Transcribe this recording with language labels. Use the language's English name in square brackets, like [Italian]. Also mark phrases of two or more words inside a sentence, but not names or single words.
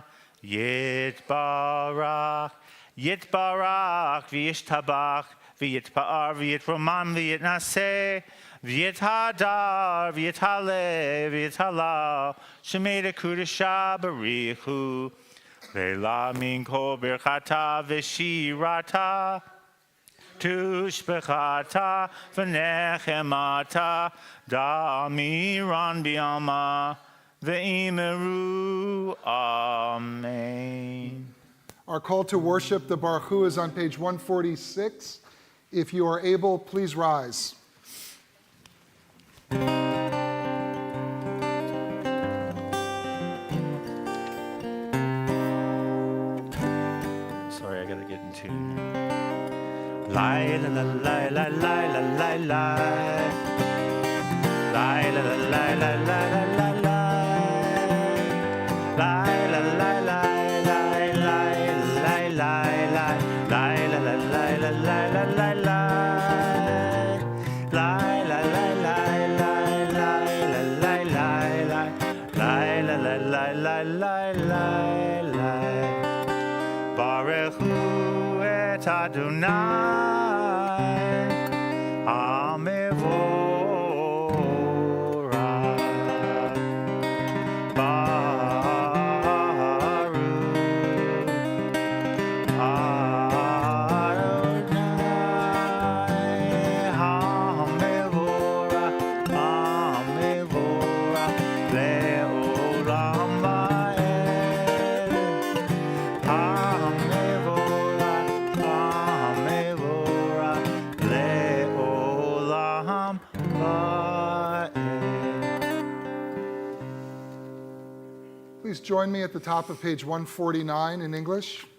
[Aramaic] יתברך, יתברך, וישתבח, ויתפאר, ויתרומם, ויתנשא, ויתהדר, ויתעלה, ויתהלל, שמיה דקודשא בריך הוא, לעלא מן כל ברכתא ושירתא, תשבחתא ונחמתא, דאמירן בעלמא, ואמרו, Amen. [English] Our call to worship, the [Hebrew] ברוך הוא, [English] is on page 146. If you are able, please rise. Sorry, I gotta get in tune. Lai la la la la la la la la. Lai la la la la la la la. Lai la la la la la la la. Lai la la la la la la la la. Lai la la la la la la la la. Lai la la la la la la la. [Hebrew] ברוך הוא את אדני, המבורך. ברוך אדני, המבורך, המבורך, לעולם ועד. [English] Please join me at the top of page 149 in English.